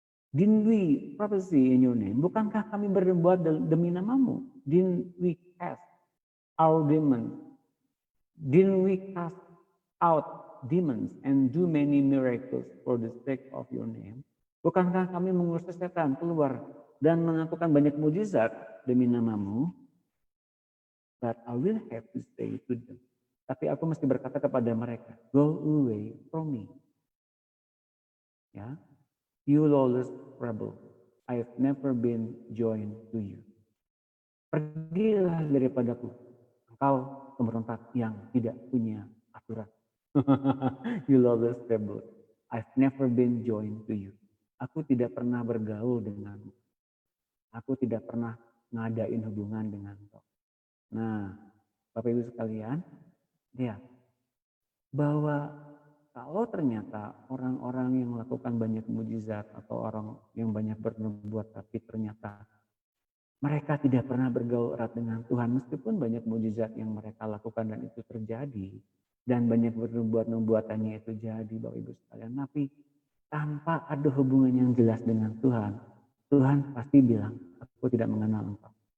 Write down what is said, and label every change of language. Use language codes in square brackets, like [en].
[en] Didn't we prophesy in your name? [id] Bukankah kami berbuat demi namamu? [en] Didn't we cast our demons? Didn't we cast out demons and do many miracles for the sake of your name? [id] Bukankah kami mengusir setan keluar dan melakukan banyak mujizat demi namamu? [en] But I will have to say to them. [id] Tapi aku mesti berkata kepada mereka, [en] go away from me. Ya, you lawless rebel, I have never been joined to you. [id] Pergilah daripadaku, engkau pemberontak yang tidak punya aturan. [en] You lawless rebel, I've never been joined to you. [id] Aku tidak pernah bergaul denganmu. Aku tidak pernah ngadain hubungan dengan kau. Nah, Bapak Ibu sekalian, lihat bahwa kalau ternyata orang-orang yang melakukan banyak mujizat atau orang yang banyak bernubuat tapi ternyata mereka tidak pernah bergaul erat dengan Tuhan meskipun banyak mujizat yang mereka lakukan dan itu terjadi dan banyak nubuatannya itu jadi Bapak Ibu sekalian, tapi tanpa ada hubungan yang jelas dengan Tuhan, Tuhan pasti bilang, aku tidak mengenal engkau.